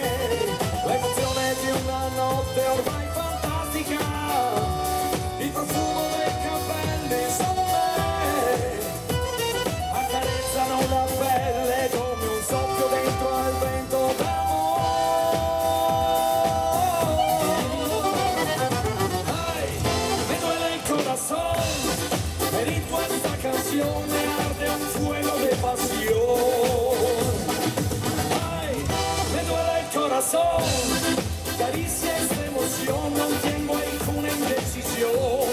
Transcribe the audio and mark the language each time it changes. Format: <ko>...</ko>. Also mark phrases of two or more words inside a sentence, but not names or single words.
<it>L'emozione di una notte ormai fantastica, il profumo dei capelli su me accarezzano la pelle come un soffio dentro al vento d'amore.</it> <es>Ay, me duele el corazón, per esta canción arde un fuego de pasión. Ay, me duele el corazón, caricia esta emoción, no tengo ninguna indecisión.</es>